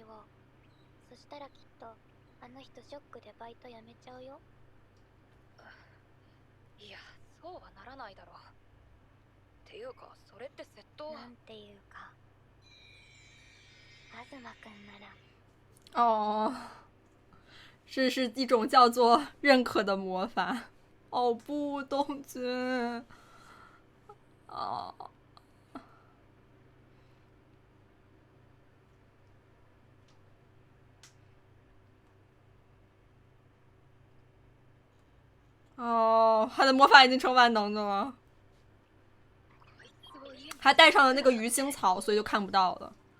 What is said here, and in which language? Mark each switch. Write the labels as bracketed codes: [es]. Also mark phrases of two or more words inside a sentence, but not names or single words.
[ja] そしたらきっとあの人ショックでバイト辞めちゃうよ。いや、そうはならないだろう。っていうか、それって窃盗。なんていうか、東くんなら [zh] 哦，这是一种叫做认可的魔法。哦不，东君。哦。哦，他的魔法已经成万能的了，还带上了那个鱼腥草，所以就看不到了。